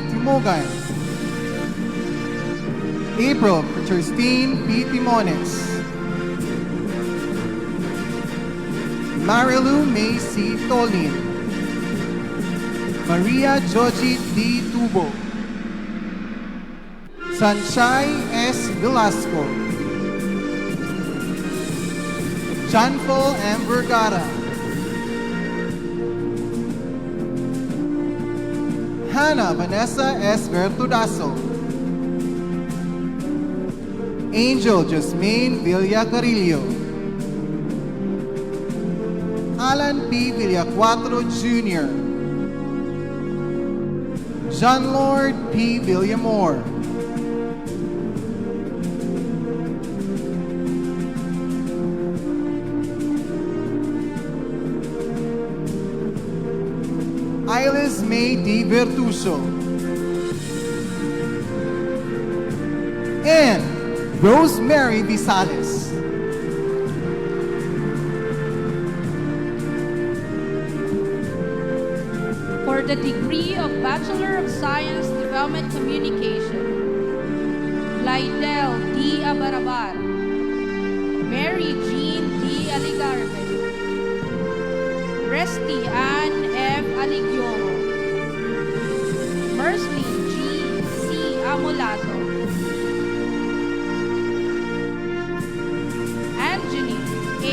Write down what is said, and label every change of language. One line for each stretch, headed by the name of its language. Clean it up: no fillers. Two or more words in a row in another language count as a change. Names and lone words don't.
English: Timogan, April Christine P. Timones, Marilu May C. Tolin, Maria Joji D. Tubo, Sunshine S. Velasco, Janfo M. Vergara, Hannah Vanessa S. Vertudaso, Angel Jasmine Villacarillo, Alan P. Villacuatro Jr., John Lord P. Villamor, Iris May D. Vertuso, and Rosemary Visales. For the degree of Bachelor of Science Development Communication, Lydell D. Abarabar, Mary Jean D. Aligarve, Resty Ann F. Aligioro, Mersley G. C. Amolato, Anjali A.